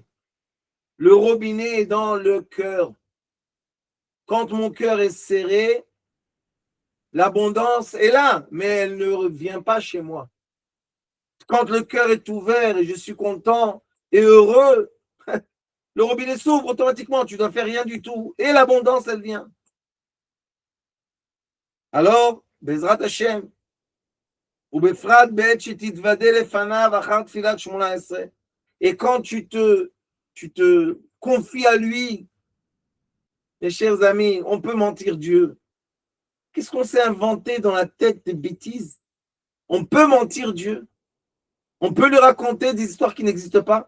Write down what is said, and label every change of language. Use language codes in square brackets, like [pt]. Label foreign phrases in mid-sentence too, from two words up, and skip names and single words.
[fr] Le robinet est dans le cœur. Quand mon cœur est serré, l'abondance est là, mais elle ne vient pas chez moi. Quand le cœur est ouvert et je suis content et heureux, le robinet s'ouvre automatiquement, tu ne dois faire rien du tout. Et l'abondance, elle vient. Alors, [he] בעזרת השם, ובפרט בעת שתתוודה לפניו אחר תפילת 18. [fr] Et quand tu te confies à lui, mes chers amis, on peut mentir Dieu. Qu'est-ce qu'on s'est inventé dans la tête des bêtises? On peut mentir Dieu. On peut lui raconter des histoires qui n'existent pas.